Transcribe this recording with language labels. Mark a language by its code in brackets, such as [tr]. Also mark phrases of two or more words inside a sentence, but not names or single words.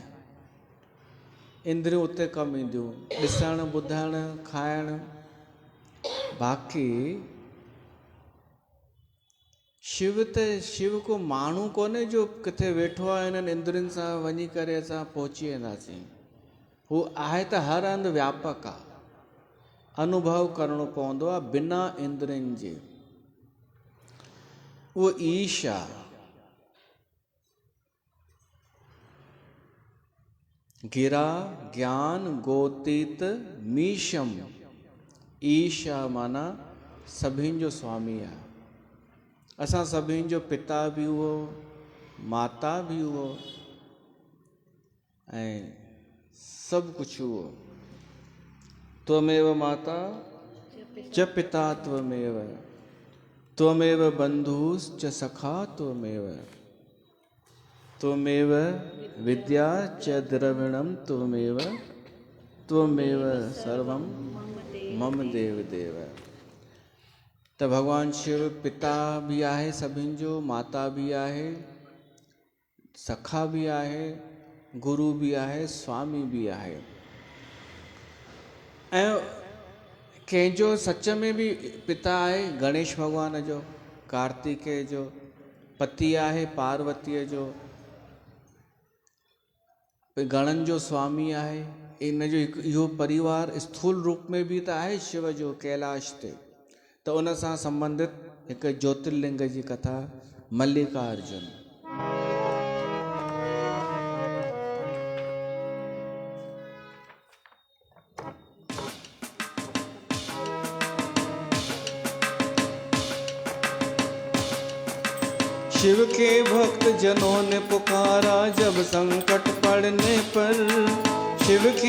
[sd] इंद्रियूं उते कमु ईंदियूं, ॾिसणु ॿुधणु खाइणु। बाक़ी शिव को माण्हू कोन्हे जो किथे वेठो आहे हिननि इंद्रियुनि सां वञी करे असां पहुची वेंदासीं। हू आहे त हर हंधि व्यापक आहे। अनुभव करणो पवंदो आहे बिना इंद्रियुनि जे। उहो ईश आहे। [sa] गिरा ज्ञान गोतीत मीशम। [sd] ईश आहे माना सभिनि जो स्वामी आहे। असां सभिनि जो पिता बि उहो, माता बि उहो, ऐं सभु कुझु उहो। [sa] त्वमेव माता च पिता त्वमेव, त्वमेव बंधुश्च सखा त्वमेव, त्वमेव विद्या च द्रविणं त्वमेव, त्वमेव सर्वं मम देव देव। [sd] त भगवान शिव पिता भी आहे सभिनि जो, माता भी आहे, सखा भी आहे, गुरु भी आहे, स्वामी भी आहे। ऐं कंहिंजो सच में भी पिता आहे गणेश भगवान जो, कार्तिकेय जो, पति आहे पार्वतीअ जो, गणनि जो स्वामी आहे। इन जो इहो परिवार स्थूल रूप में भी त आहे शिव जो कैलाश ते। त उन सां संबंधित हिकु ज्योतिर्लिंग जी कथा मल्लिकार्जुन। [hi] शिव के भक्त जनों ने पुकारा जब संकट पड़ने पर, शिव के